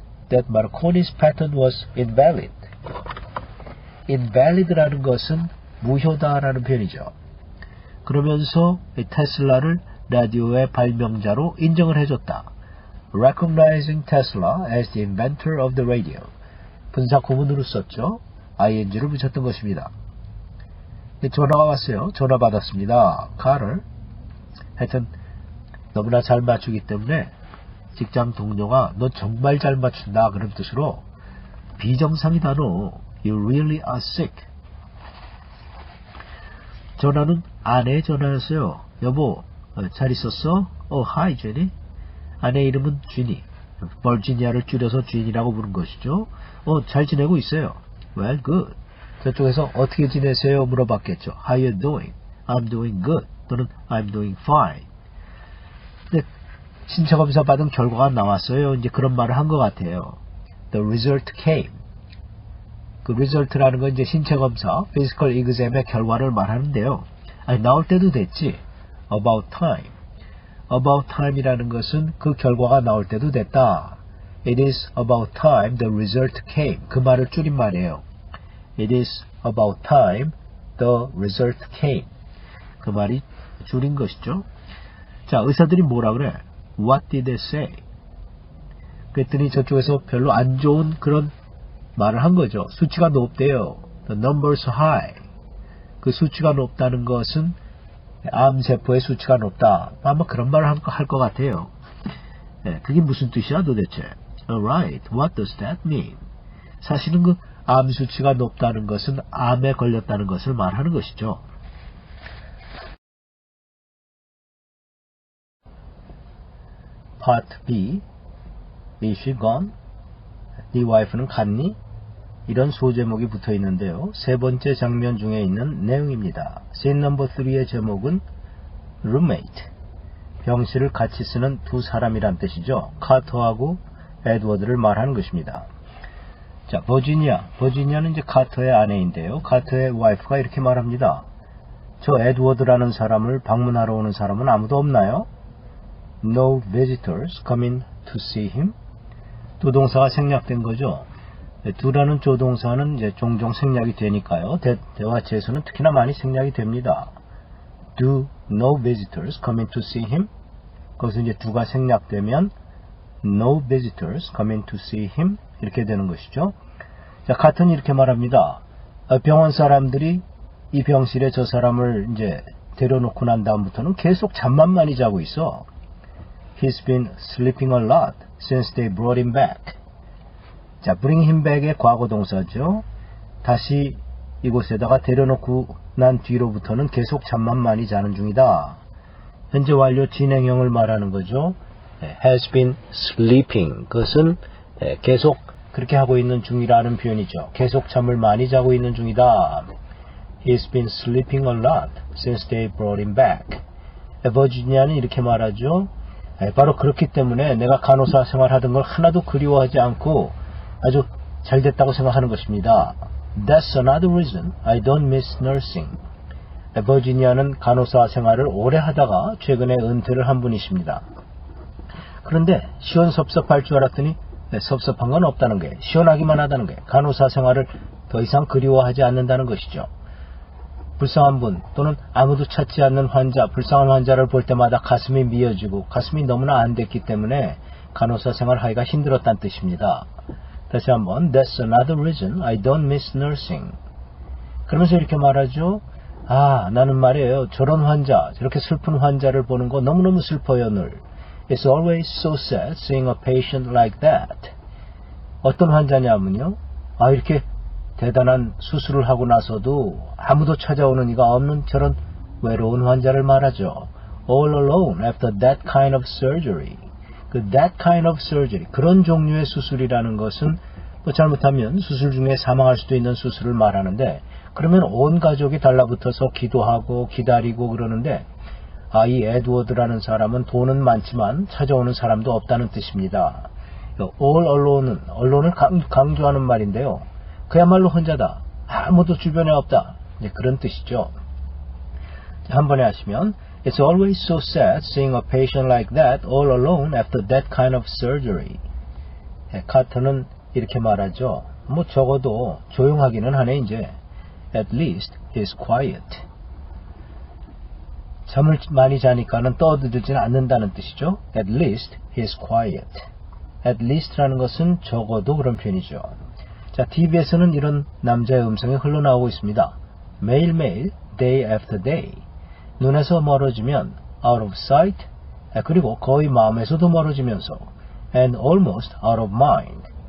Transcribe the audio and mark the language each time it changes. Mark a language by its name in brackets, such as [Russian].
[English] That Marconi's patent was invalid. [Korean] invalid라는 것은 무효다라는 표현이죠. 그러면서 테슬라를 라디오의 발명자로 인정을 해줬다. [English] Recognizing Tesla as the inventor of the radio. [Korean] 분사 구문으로 썼죠. ing를 붙였던 것입니다. 전화가 왔어요. 전화 받았습니다. 카를. 하여튼 너무나 잘 맞추기 때문에 직장 동료가 너 정말 잘 맞춘다 그런 뜻으로 비정상이다 너. [English] You really are sick. [Korean] 전화는 아내의 전화였어요. 여보 잘 있었어? [English] Hi Jenny. [Korean] 아내 이름은 쥐니. 버지니아를 줄여서 쥐니라고 부른 것이죠. 잘 지내고 있어요. [English] Well, good. [Korean] 저쪽에서 어떻게 지내세요? 물어봤겠죠. [English] How you doing? I'm doing good. [Korean] 또는 [English] I'm doing fine. [Korean] 근데 신체 검사 받은 결과가 나왔어요. 이제 그런 말을 한 것 같아요. [English] The result came. [Korean] 그 result라는 건 이제 신체 검사, [English] physical exam [Korean] 의 결과를 말하는데요. 아니, 나올 때도 됐지. [English] About time. About time [Korean] 이라는 것은 그 결과가 나올 때도 됐다. [English] It is about time the result came. [Korean] 그 말을 줄인 말이에요. [English] It is about time the result came. [Korean] 그 말이 줄인 것이죠. 자, 의사들이 뭐라 그래? [English] What did they say? [Korean] 그랬더니 저쪽에서 별로 안 좋은 그런 말을 한 거죠. 수치가 높대요. [English] The numbers high. [Korean] 그 수치가 높다는 것은 암세포의 수치가 높다. 아마 그런 말을 할 것 같아요. 네, 그게 무슨 뜻이야 도대체? [English] Alright, what does that mean? [Korean] 사실은 그 암 수치가 높다는 것은 암에 걸렸다는 것을 말하는 것이죠. [English] Part B. Is she gone? [Korean] 네 와이프는 갔니? 이런 소제목이 붙어 있는데요. 세 번째 장면 중에 있는 내용입니다. [English] Scene number 3 [Korean] 의 제목은 roommate, 병실을 같이 쓰는 두 사람이란 뜻이죠. 카터하고 에드워드를 말하는 것입니다. 자, 버지니아는 이제 카터의 아내인데요. 카터의 와이프가 이렇게 말합니다. 저 에드워드라는 사람을 방문하러 오는 사람은 아무도 없나요? [English] No visitors coming to see him. [Korean] 두 동사가 생략된 거죠. do라는 조동사는 이제 종종 생략이 되니까요. 대화체에서는 특히나 많이 생략이 됩니다. [English] Do no visitors coming to see him. [Korean] 거기서 이제 do가 생략되면 [English] no visitors coming to see him [Korean] 이렇게 되는 것이죠. 자, 카터는 이렇게 말합니다. 병원 사람들이 이 병실에 저 사람을 이제 데려놓고 난 다음부터는 계속 잠만 많이 자고 있어. [English] He's been sleeping a lot since they brought him back. [Korean] 자, [English] bring him back [Korean] 의 과거 동사죠. 다시 이곳에다가 데려놓고 난 뒤로부터는 계속 잠만 많이 자는 중이다. 현재 완료 진행형을 말하는 거죠. [English] has been sleeping. [Korean] 그것은 계속 그렇게 하고 있는 중이라는 표현이죠. 계속 잠을 많이 자고 있는 중이다. [English] He's been sleeping a lot since they brought him back. [Korean] 버지니아는 이렇게 말하죠. 바로 그렇기 때문에 내가 간호사 생활하던 걸 하나도 그리워하지 않고 아주 잘 됐다고 생각하는 것입니다. [English] That's another reason I don't miss nursing. [Korean] 버지니아는 간호사 생활을 오래 하다가 최근에 은퇴를 한 분이십니다. 그런데 시원섭섭할 줄 알았더니 섭섭한 건 없다는 게, 시원하기만 하다는 게 간호사 생활을 더 이상 그리워하지 않는다는 것이죠. 불쌍한 분 또는 아무도 찾지 않는 환자, 불쌍한 환자를 볼 때마다 가슴이 미어지고 가슴이 너무나 안 됐기 때문에 간호사 생활하기가 힘들었다는 뜻입니다. 다시 한번 [English] That's another reason I don't miss nursing. [Korean] 그러면서 이렇게 말하죠. 나는 말이에요. 저런 환자, 저렇게 슬픈 환자를 보는 거 너무너무 슬퍼요 늘. [English] It's always so sad seeing a patient like that. [Korean] 어떤 환자냐면요. 이렇게 대단한 수술을 하고 나서도 아무도 찾아오는 이가 없는 저런 외로운 환자를 말하죠. [English] All alone after that kind of surgery. [Korean] 그 [English] that kind of surgery, [Korean] 그런 종류의 수술이라는 것은 잘못하면 수술 중에 사망할 수도 있는 수술을 말하는데, 그러면 온 가족이 달라붙어서 기도하고 기다리고 그러는데, 이 에드워드라는 사람은 돈은 많지만 찾아오는 사람도 없다는 뜻입니다. [English] all alone [Korean] 을 강조하는 말인데요. 그야말로 혼자다. 아무도 주변에 없다. 그런 뜻이죠. 한 번에 하시면 [English] It's always so sad seeing a patient like that all alone after that kind of surgery. [Korean] 카터는 이렇게 말하죠. 적어도 조용하기는 하네 이제. [English] At least he's quiet. [Korean] 잠을 많이 자니까는 떠들지는 않는다는 뜻이죠. [English] At least he's quiet. At least [Korean] 라는 것은 적어도 그런 표현이죠. 자, TV에서는 이런 남자의 음성이 흘러나오고 있습니다. 매일매일, [English] day after day. [Korean] 눈에서 멀어지면 [English] out of sight, [Korean] 그리고 거의 마음에서도 멀어지면서 [English] and almost out of mind.